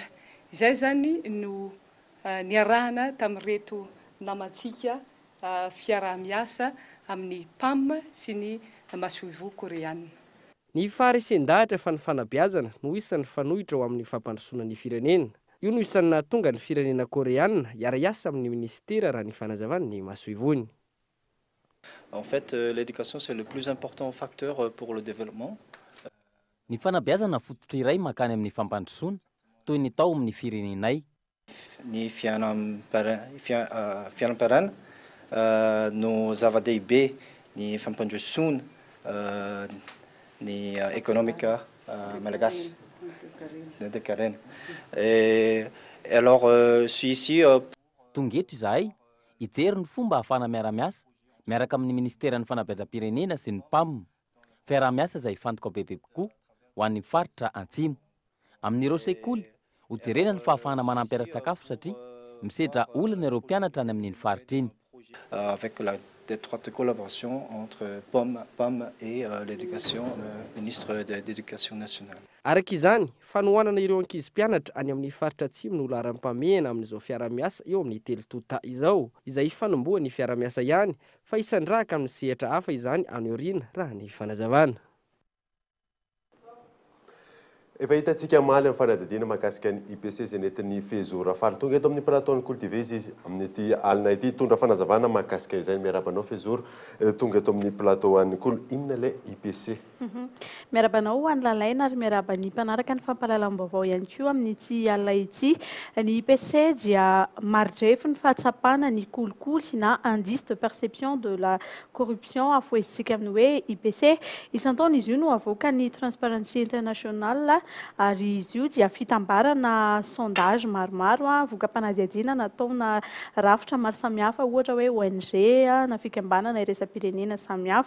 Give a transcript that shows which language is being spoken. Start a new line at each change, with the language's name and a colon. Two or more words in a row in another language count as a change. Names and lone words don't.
Malagasy: Izay zany no niarahana tamin'ireto namantsika fiara-miasa amin'ny PAM sy ny masuivo koreana. Ny faharesen-dahatra fa ny fanabeazana no isan'ny fanohitra ao amin'ny fampandrosoana ny firenena. Io no isan'ny nahatonga ny firenena koreana hiara-iasa amin'ny ministera raha ny fanazavana ny masuivony.
French: En fait, l'éducation c'est le plus important facteur pour le développement.
Malagasy: Ny fanabeazana fototra iray makany amin'ny fampandrosoana toy ny tao amin'ny firenenay. Ny fianam-piarana no zava-dehibe ny fampandrosoana ny ekonomika malagasy netokarena.
French: Alors ici
Malagasy: tongeto izahay hijery ny fomba ahafana miara-miasa miaraka amin'ny ministeran'ny fanabeazam-pirenena sy ny PAM. Fiara-miasa izay fantoka bebe koa ho an'ny faritra antsimo. Amin'ireo sekoly hojerena ny fahafahana manampy ara-tsakafo satria misedra olana ireo mpianatra any amin'iny faritra iny.
French: Avec la étroite collaboration entre PAM et l'éducation, le ministre de l'Éducation nationale.
Malagasy: Arak'izany, fanohanana ireo ankizy mpianatra any amin'ny faritra atsimo no laharam-pamehana amin'izao fiara-miasa eo amin'ny telotota izao, izay fanomboha ny fiara-miasa ihany fa isandrahaka amin'ny sehatra hafa izany aneoriana raha ny fanazavana. Efa hitantsika maly amin'ny fanadidina mahakasika ny IPC izay nentin'ny Fezora Faly. Tonga eto amin'ny plateau-ny Cultivés izy amin'ny ity alina ity tondra fanazavana mahakasika izay miarabanao Fezora. Tonga eto amin'ny plateau-any kolo inona ilay IPC? Miarabanao ho any lalaina ary miarabany mpanaraka ny fampahalalam-baovao ihany koa amin'ity alina ity. Ny IPC dia marify ny fahatsapana ny kolikoly na
French: indice de perception de la corruption
Malagasy: afoizitsika amin'ny hoe IPC. Isan-taona izy io no avoaka ny Transparency International ary izy io dia fitambarana sondage maromaro voka-panadihadiana nataona rafitra maro samihafa ohatra hoe ONG na fikambanana iresa-pirenena samihafa.